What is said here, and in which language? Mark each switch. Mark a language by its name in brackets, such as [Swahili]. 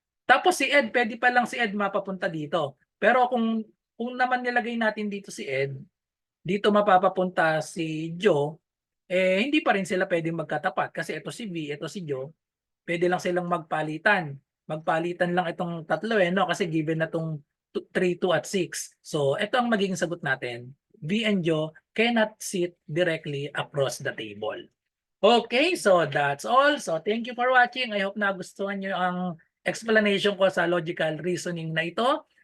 [Filipino] Tapos si Ed, pwede pa lang si Ed mapapunta dito. Pero kung naman nilagay natin dito si Ed, dito mapapapunta si Joe, eh hindi pa rin sila pwedeng magkatapat kasi ito si V, ito si Joe. Pwede lang silang magpalitan. Magpalitan lang itong tatlo no? Kasi given na itong 3, 2 at 6. So ito ang magiging sagot natin. [English] V and Joe cannot sit directly across the table. Okay, so that's all. So thank you for watching. I hope [Filipino] nagustuhan nyo ang explanation ko sa logical reasoning na ito.